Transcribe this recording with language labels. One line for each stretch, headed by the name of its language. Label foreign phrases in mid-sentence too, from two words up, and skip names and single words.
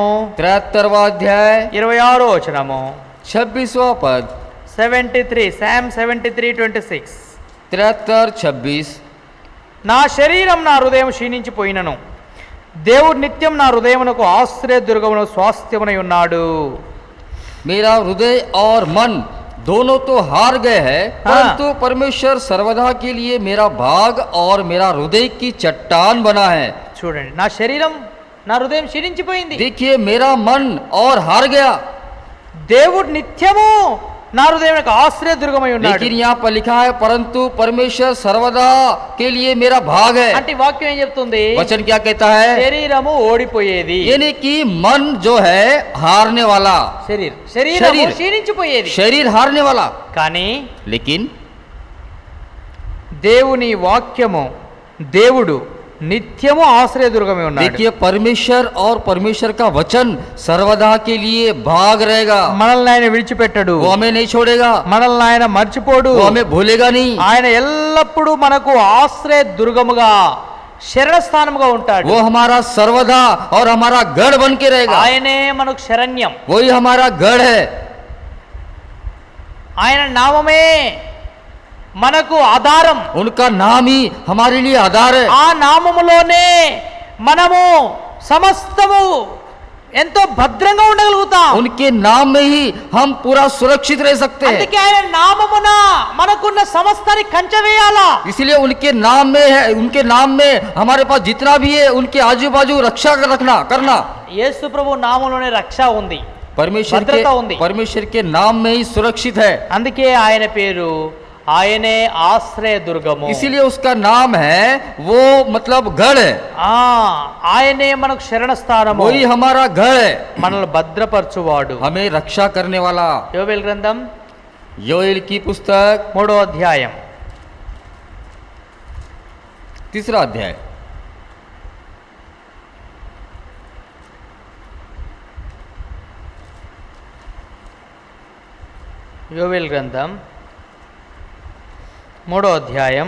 Hindi: 73वां अध्याय
Telugu: 26వ వచనము
Hindi: 26वां पद
Telugu: 73 సామ్ 73:26 73:26 నా శరీరం నా హృదయం క్షీణించిపోయినను దేవుడు నిత్యం నా హృదయమునకు ఆశ్రయ దుర్గమును స్వాస్థ్యమునై ఉన్నాడు.
Hindi: मेरा हृदय और मन दोनों तो हार गए हैं, परंतु परमेश्वर सर्वदा के लिए मेरा भाग और मेरा हृदय की चट्टान बना है।
Telugu: చూడండి, నా శరీరం నా హృదయం క్షీణించిపోయింది.
Hindi: देखिए मेरा मन और हार गया,
Telugu: దేవుడు నిత్యము నా హృదయమునకు ఆశ్రయ దుర్గమై ఉన్నాడు.
Hindi: लेकिन यहाँ पर लिखा है परंतु परमेश्वर सर्वदा के लिए मेरा भाग है।
Telugu: అంటే ఈ వాక్యం ఏం చెప్తుంది?
Hindi: वचन क्या कहता है,
Telugu: శరీరము ఓడిపోయేది,
Hindi: यानी कि मन जो है हारने वाला,
Telugu: శరీరము క్షీణించిపోయేది.
Hindi: शरीर हारने वाला,
Telugu: కానీ
Hindi: लेकिन
Telugu: దేవుని వాక్యము దేవుడు నిత్యము ఆశ్రయదుర్గమే ఉన్నాడు.
Hindi: देखिए परमेश्वर और परमेश्वर का वचन सर्वदा के लिए भाग रहेगा।
Telugu: మనల్ని ఆయన విడిచిపెట్టడు,
Hindi: वो हमें नहीं छोड़ेगा,
Telugu: మనల్ని ఆయన మర్చిపోడు,
Hindi: वो हमें भूलेगा नहीं।
Telugu: ఆయన ఎల్లప్పుడూ మనకు ఆశ్రయ దుర్గముగా శరణస్థానముగా ఉంటాడు.
Hindi: वो हमारा सर्वदा और हमारा गढ़ बन के रहेगा।
Telugu: ఆయనే మనకు శరణ్యం,
Hindi: वही हमारा गढ़ है।
Telugu: ఆయన నామమే మనకు ఆధారం.
Hindi: उनका नाम ही हमारे लिए आधार है।
Telugu: ఆ నామములోనే మనము సమస్తము ఎంతో భద్రంగా ఉండగలుగుతాం.
Hindi: उनके नाम में ही हम पूरा सुरक्षित रह सकते हैं।
Telugu: అందుకే ఆయన నామమున మనకున్న సమస్తాన్ని కంచె వేయాలా.
Hindi: इसलिए उनके नाम में है, उनके नाम में हमारे पास जितना भी है उनके आजू बाजू रक्षा रखना करना।
Telugu: యేసు ప్రభు నామములోనే రక్ష ఉంది,
Hindi: परमेश्वर के नाम में ही सुरक्षित है।
Telugu: అందుకే ఆయన పేరు ఆయనే ఆశ్రయ దుర్గము.
Hindi: इसीलिए उसका नाम है, वो मतलब गढ़ है।
Telugu: ఆయనే మనకు శరణ స్థానము,
Hindi: वही हमारा गढ़ है,
Telugu: మనల్ని భద్రపరచువాడు.
Hindi: हमें रक्षा करने वाला।
Telugu: యోవేల్ గ్రంథం
Hindi: योएल की पुस्तक
Telugu: 3వ అధ్యాయం
Hindi: 3रा अध्याय
Telugu: యోవేల్ గ్రంథం 3వ అధ్యాయం